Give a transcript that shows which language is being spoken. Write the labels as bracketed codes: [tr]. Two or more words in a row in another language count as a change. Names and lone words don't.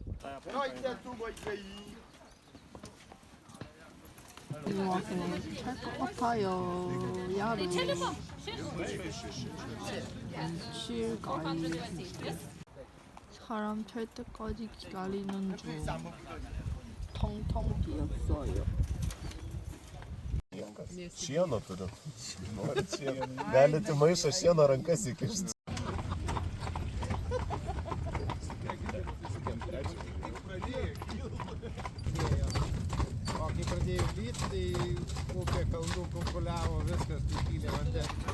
[ko] 이거 와서 찰것 같아요. 야루. 칠가이. 사람 찰 때까지 기다리는 중. 텅텅 비었어요. [lt] Šieno turiu. Norit šieno? Galite maišą šieno rankas įkišti. O kai pradėjo lyti, tai upė kalnų kunkuliavo, viskas pripylė vandens.